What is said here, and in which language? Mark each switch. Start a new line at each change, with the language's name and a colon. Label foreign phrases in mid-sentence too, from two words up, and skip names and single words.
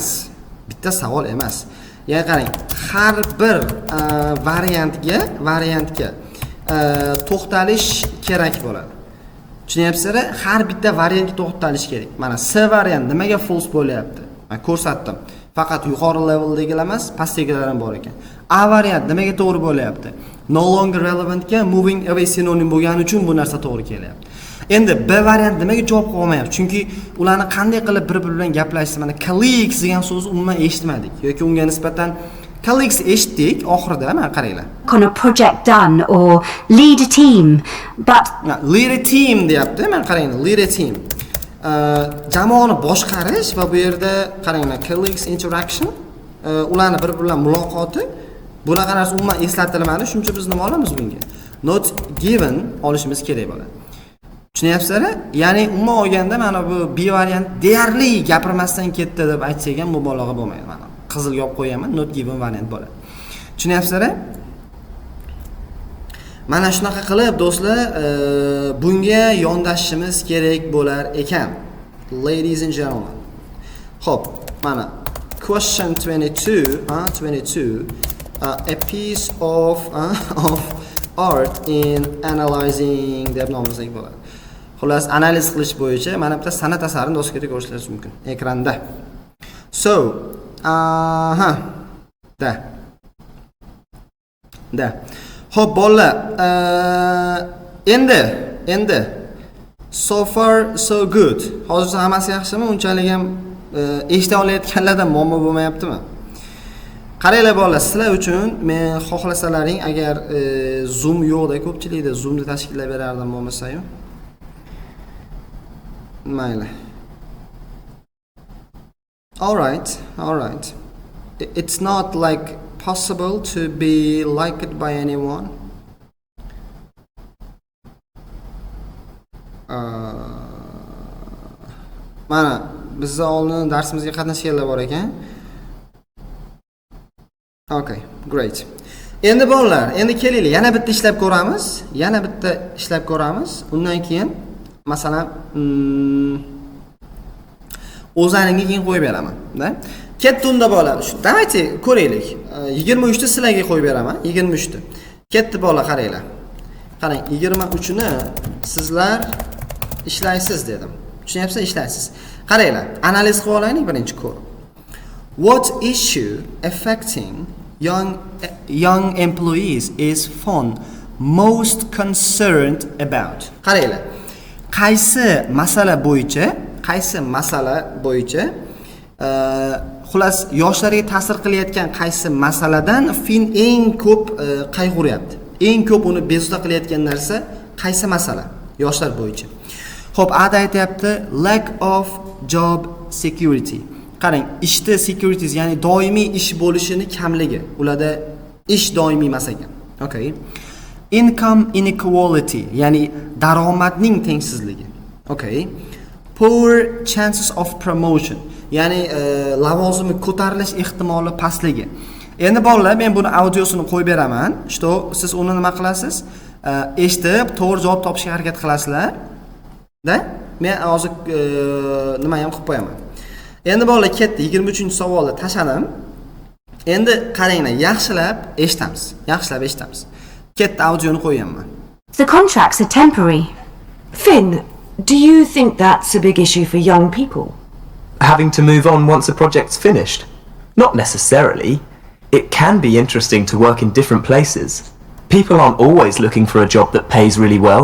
Uzbek: Ya'ni qarang, har bir variantga to'xtalish kerak bo'ladi. Tushunyapsizlar? Har bitta variantga to'xtalish kerak. Mana C variant nimaga false bo'lyapti? Men ko'rsatdim. Faqat yuqori leveldagilar emas, pastdagilar ham bor ekan. A variant nimaga to'g'ri bo'lyapti?
English: No longer relevant
Uzbek: ga
English: moving away
Uzbek: sinonim bo'lgani uchun bu narsa to'g'ri kelyapti. Endi B variant nimaga javob qilmayapti? Chunki ularni qanday qilib bir-biri bilan gaplashishni, mana colleagues degan so'zni umuman eshitmadik yoki unga nisbatan colleagues eshitdik oxirida, mana qaranglar.
English: On a project done or lead a team, but Lead a team
Uzbek: deyapti. Mana qaranglar,
English: lead a team.
Uzbek: Jamoani boshqarish va bu yerda qaranglar,
English: colleagues interaction,
Uzbek: ularni bir-biri bilan muloqoti, bunaqa narsa umuman eslatilmadi. Shuning uchun biz nima olamiz bunga?
English: Not given
Uzbek: olishimiz kerak bo'ladi. Tushunyapsizlar? Ya'ni umuman olganda mana bu B variant deyarli gapirmasdan ketdi deb aytsak ham mubolag'a bo'lmaydi. Mana qizil yopib qo'yaman,
English: not given
Uzbek: variant bo'ladi. Tushunyapsizlar? Mana shunaqa qilib do'stlar, bunga yondashishimiz kerak bo'lar ekan.
English: Ladies and gentlemen.
Uzbek: Xo'p, mana
English: question 22, a piece of art in analyzing
Uzbek: deb nomlasak bo'ladi. Xullas, analiz qilish bo'yicha mana bitta san'at asarini doskaga ko'rishingiz mumkin ekranda. So, da. Xo'p, bolalar, endi
English: so far so good.
Uzbek: Hozircha hammasi yaxshimi? Unchalik ham eshita olayotganlardan muammo bo'lmayaptimi? Qaranglar bolalar, sizlar uchun men xohlasalaring agar Zoom yo'qda, ko'pchilikda Zoomni tashkillab berardim bo'lmasa-yu. Mayli.
English: All right. It's not like possible to be liked by anyone.
Uzbek: Mana bizda oldin darsimizga qatnashganlar bor ekan.
English: Okay, great.
Uzbek: Endi bolalar, endi kelinglar, yana bitta ishlab ko'ramiz. Undan keyin masalan o'zlaringga keyin qo'yib beraman, da? Ketdi unda bolalar. Давайте ko'raylik. 23 ni sizlarga qo'yib beraman, 23 ni. Ketdi bolalar, qaranglar. Qarang, 23 ni sizlar ishlaysiz dedim. Tushunyapsizlar, ishlaysiz. Qaranglar, analiz qilib olaylik birinchi ko'rib.
English: What issue affecting young employees is Fon most concerned about?
Uzbek: Qaranglar. Qaysi masala bo'yicha xullas yoshlarga ta'sir qilayotgan qaysi masaladan Fin eng ko'p qayg'uryapti? Eng ko'p uni bezovta qilayotgan narsa qaysi masala yoshlar bo'yicha? Xo'p, Ada aytayapti
English: lack of job security.
Uzbek: Qarang, ishda securities, ya'ni doimiy ish bo'lishini kamligi. Ularda ish doimiy emas ekan.
English: Okay. Income inequality,
Uzbek: ya'ni daromadning tengsizligi.
English: Okay. Poor chances of promotion,
Uzbek: ya'ni lavozimi ko'tarilish ehtimoli pastligi. Endi bolalar, men buni audiosini qo'yib beraman. Что siz uni nima qilasiz? Eshitib, to'g'ri javob topishga harakat qilasizlar. Da? Men hozir nima ham qilib qo'yaman. Endi bolalar ketdi, 23-savolni tashladim. Endi qaranglar, yaxshilab eshitamiz. Yaxshilab eshitamiz. Ketdi, audioni qo'yaman.
English: The contracts are temporary. Finn, do you think that's a big issue for young people? Having to move on once a project's finished? Not necessarily. It can be interesting to work in different places. People aren't always looking for a job that pays really well.